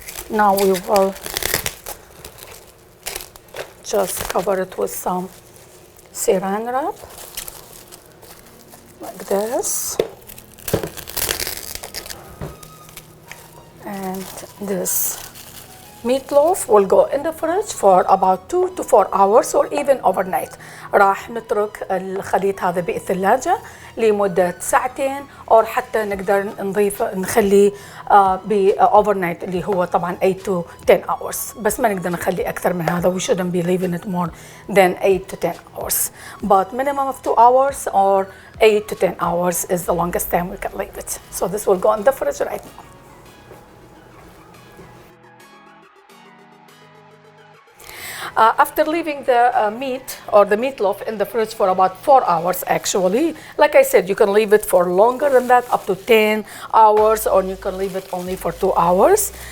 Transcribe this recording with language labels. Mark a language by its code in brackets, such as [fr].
[en] Now we will just cover it with some saran wrap like this, and this meatloaf will go in the fridge for about 2 to 4 hours or even overnight. [ar] راح نترك الخليط هذا بالثلاجة لمدة ساعتين، أو حتى نقدر نخليه overnight اللي هو طبعا [en] 8 to 10 hours، [ar] بس ما نقدر نخليه أكثر من هذا. [en] We shouldn't be leaving it more than 8 to 10 hours. But minimum of 2 hours or 8 to 10 hours is the longest time we can leave it. So this will go in the fridge right now. After leaving the meat or the meatloaf in the fridge for about 4 hours, actually, like I said, you can leave it for longer than that, up to 10 hours, or you can leave it only for 2 hours.